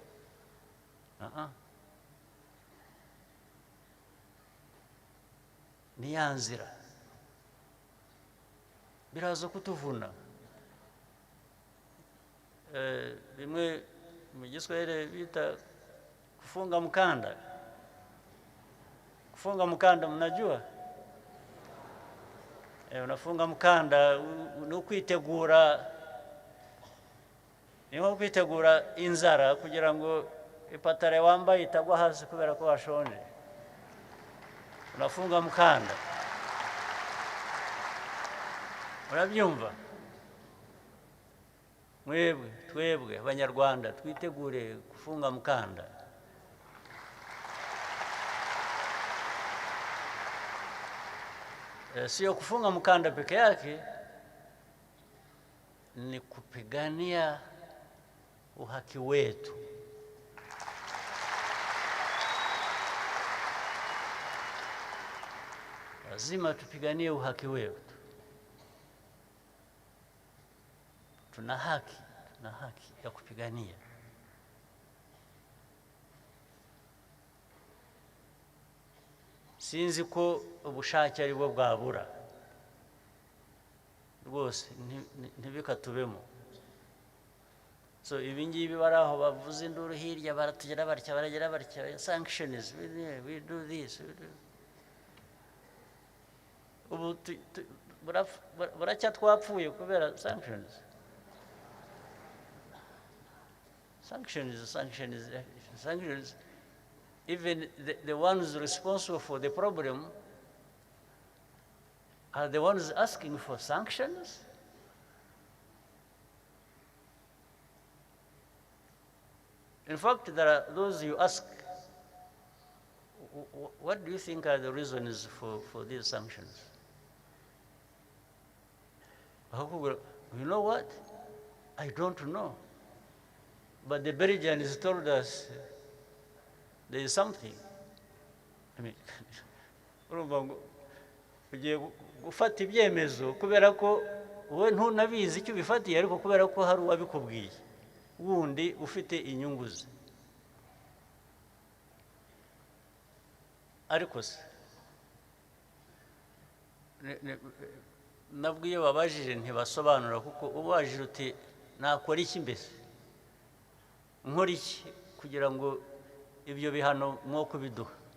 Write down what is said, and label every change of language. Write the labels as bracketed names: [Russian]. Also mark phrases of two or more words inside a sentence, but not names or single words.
[Kinyarwanda] Ni ya nzira biraza kutuvuna. Bimwe mu Giswahili bita [Swahili] kufunga mkanda. Kufunga mkanda mnajua? unafunga mukanda [Kinyarwanda] ni ukwitegura, ni nko kwitegura inzara kugira ngo ipatara wambaye itagwa hasi kubera ko washonje. [Swahili] Unafunga mukanda, [Kinyarwanda] urabyumva? Twebwe abanyarwanda twitegure gufunga mukanda. [Swahili] Sio kufunga mkanda peke yake, ni kupigania uhaki wetu. Lazima tupiganie uhaki wetu. Tuna haki ya kupigania. [Kinyarwanda] Sinzi ko ubushake ari bwo bwabura rwose, ntibikatubemo. So ibingibi baraho bavuze induru hirya baratugera barya baragera barya sanctions, [English] we do this, [Kinyarwanda] ubu buracya twapfuye kubera sanctions. [English] Even the ones responsible for the problem are the ones asking for sanctions. In fact, there are those you ask, what do you think are the reasons for these sanctions? You know what? I don't know. But the Belgians told us there is something. I mean, [Kinyarwanda] ugiye gufata ibyemezo kubera ko wowe ntunabizi icyo bifatiye, ariko kubera ko hari uwabikubwiye wundi ufite inyungu ze. Ariko se nabwo iyo babajije ntibasobanura, kuko ubajije uti nakora iki mbese, nkora iki kugira ngo ibyo bihano mwo kubiduha.